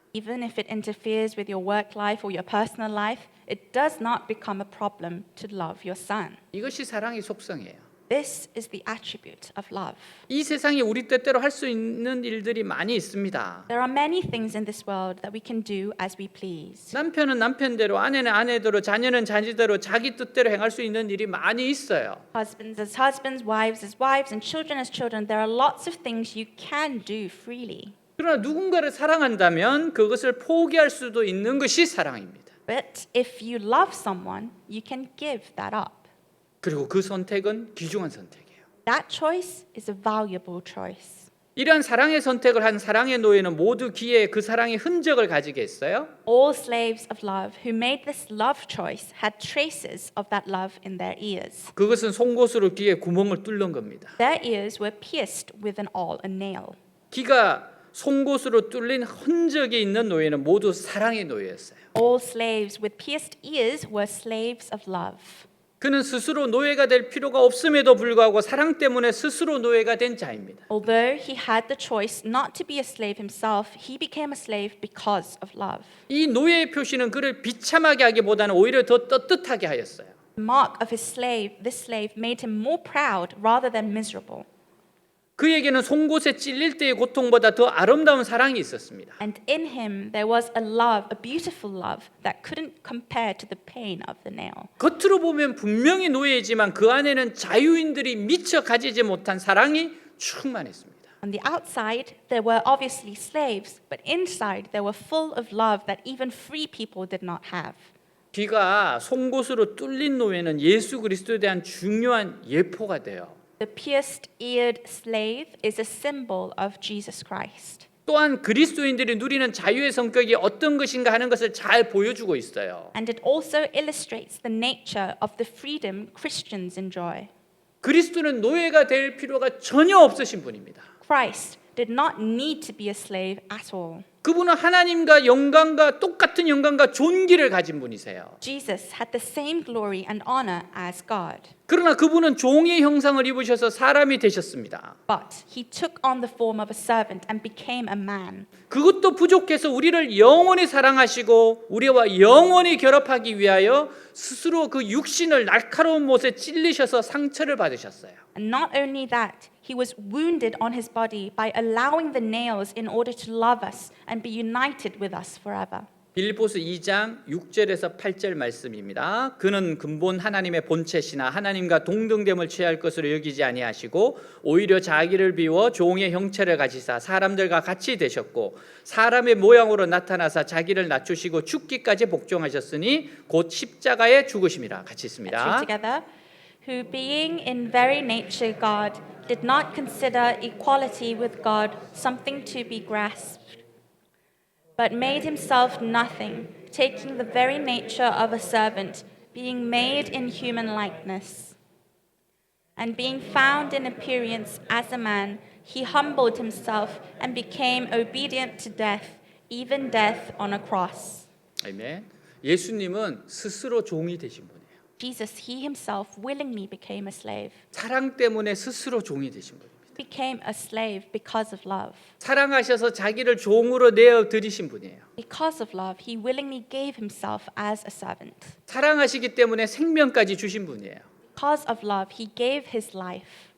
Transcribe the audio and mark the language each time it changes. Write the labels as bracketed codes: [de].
[en] Even if it interferes with your work life or your personal life, it does not become a problem to love your son. [ko] 이것이 사랑의 속성이에요. [en] This is the attribute of love. [ko] 이 세상에 우리 뜻대로 할 수 있는 일들이 많이 있습니다. [en] There are many things in this world that we can do as we please. [ko] 남편은 남편대로, 아내는 아내대로, 자녀는 자녀대로 자기 뜻대로 행할 수 있는 일이 많이 있어요. [en] Husbands as husbands, wives as wives, and children as children, there are lots of things you can do freely. [ko] 그러나 누군가를 사랑한다면 그것을 포기할 수도 있는 것이 사랑입니다. [en] But if you love someone, you can give that up. [ko] 그리고 그 선택은 귀중한 선택이에요. [en] That choice is a valuable choice. [ko] 이러한 사랑의 선택을 한 사랑의 노예는 모두 귀에 그 사랑의 흔적을 가지게 했어요. [en] All slaves of love who made this love choice had traces of that love in their ears. [ko] 그것은 송곳으로 귀에 구멍을 뚫는 겁니다. [en] Their ears were pierced with an awl, a nail. [ko] 귀가 송곳으로 뚫린 흔적이 있는 노예는 모두 사랑의 노예였어요. [en] All slaves with pierced ears were slaves of love. [ko] 그는 스스로 노예가 될 필요가 없음에도 불구하고 사랑 때문에 스스로 노예가 된 자입니다. [en] Although he had the choice not to be a slave himself, he became a slave because of love. [ko] 이 노예의 표시는 그를 비참하게 하기보다는 오히려 더 떳떳하게 하였어요. [en] The mark of this slave made him more proud rather than miserable. [ko] 그에게는 송곳에 찔릴 때의 고통보다 더 아름다운 사랑이 있었습니다. [en] And in him there was a love, a beautiful love that couldn't compare to the pain of the nail. [ko] 겉으로 보면 분명히 노예이지만 그 안에는 자유인들이 미처 가지지 못한 사랑이 충만했습니다. [en] On the outside, there were obviously slaves, but inside they were full of love that even free people did not have. [ko] 귀가 송곳으로 뚫린 노예는 예수 그리스도에 대한 중요한 예포가 돼요. [en] The pierced-eared slave is a symbol of Jesus Christ. [ko] 또한 그리스도인들이 누리는 자유의 성격이 어떤 것인가 하는 것을 잘 보여주고 있어요. [en] And it also illustrates the nature of the freedom Christians enjoy. [ko] 그리스도는 노예가 될 필요가 전혀 없으신 분입니다. [en] Christ did not need to be a slave at all. [ko] 그분은 하나님과 영광과 똑같은 영광과 존귀를 가진 분이세요. [en] Jesus had the same glory and honor as God. [ko] 그러나 그분은 종의 형상을 입으셔서 사람이 되셨습니다. [en] But he took on the form of a servant and became a man. [ko] 그것도 부족해서 우리를 영원히 사랑하시고 우리와 영원히 결합하기 위하여 스스로 그 육신을 날카로운 못에 찔리셔서 상처를 받으셨어요. [en] And not only that, he was wounded on his body by allowing the nails in order to love us and be united with us forever. [ko] 빌립보서 2장 6절에서 8절 말씀입니다. 그는 근본 하나님의 본체시나 하나님과 동등됨을 취할 것으로 여기지 아니하시고 오히려 자기를 비워 종의 형체를 가지사 사람들과 같이 되셨고 사람의 모양으로 나타나사 자기를 낮추시고 죽기까지 복종하셨으니 곧 십자가에 죽으심이라. 같이 [en] Let's read [ko] 있습니다. [en] together. Who being in very nature God did not consider equality with God something to be grasped, but made himself nothing, taking the very nature of a servant, being made in human likeness. And being found in appearance as a man, he humbled himself and became obedient to death, even death on a cross. [ko] 아멘. 예수님은 스스로 종이 되신 분이에요. [en] Jesus, he himself willingly became a slave. [ko] 사랑 때문에 스스로 종이 되신 분입니다. [en] Became a slave because of love. [ko] 사랑하셔서 자기를 종으로 내어 드리신 분이에요. [en] Because of love, he willingly gave himself as a servant. [ko] 사랑하시기 때문에 생명까지 주신 분이에요. [en] Because of love, he gave his life.